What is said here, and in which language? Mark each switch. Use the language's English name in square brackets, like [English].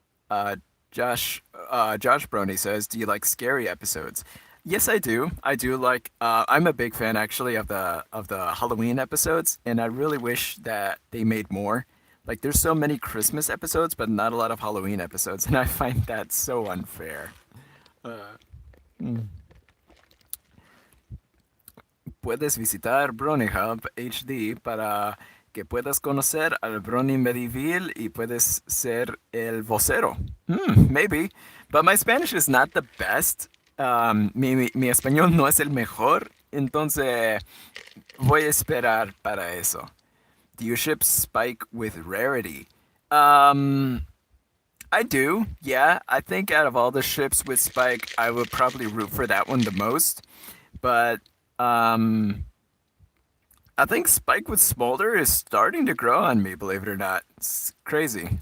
[English] Uh, Josh Brony says, "Do you like scary episodes?" Yes, I do. I do like. I'm a big fan actually of the Halloween episodes, and I really wish that they made more. Like, there's so many Christmas episodes, but not a lot of Halloween episodes, and I find that so unfair. Mm. [Spanish] Puedes visitar Brony Hub HD para que puedas conocer al Brony Medieval y puedes ser el vocero. [English] Maybe. But my Spanish is not the best. [Spanish] Mi español no es el mejor. Entonces, voy a esperar para eso. [English] Do you ship Spike with Rarity? I do, yeah. I think out of all the ships with Spike, I would probably root for that one the most. But I think Spike with Smolder is starting to grow on me, believe it or not. It's crazy.